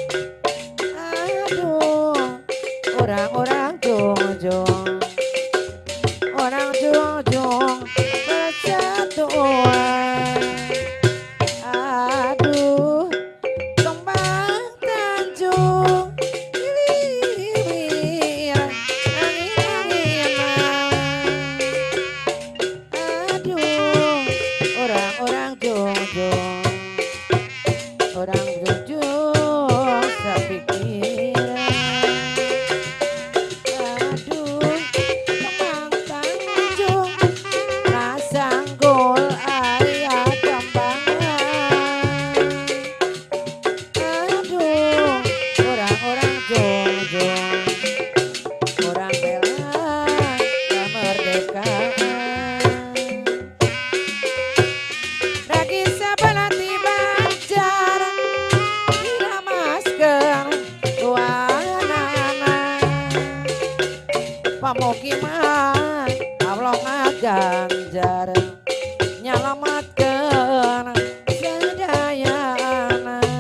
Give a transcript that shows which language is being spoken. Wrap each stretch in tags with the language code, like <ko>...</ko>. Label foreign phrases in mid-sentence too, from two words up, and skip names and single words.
<id>Aduh, orang-orang jong-jong, orang jong-jong persatuan.</id> <su>Aduh, kembang Tanjung wiwir, angin-anginan. Aduh,</su> <id>orang-orang jong-jong, orang jong-jong sepikiran.</id> <su>Aduh, kembang Tanjung, rasanggul aya kembangan. Aduh,</su> <id>orang-orang jong-jong, orang bela kemerdekaan.</id> <su>Ragi sabelati banjar, diramaskeun tuanana. Pamukiman Allah ngaganjar nyalamatkeun sadayana.</su>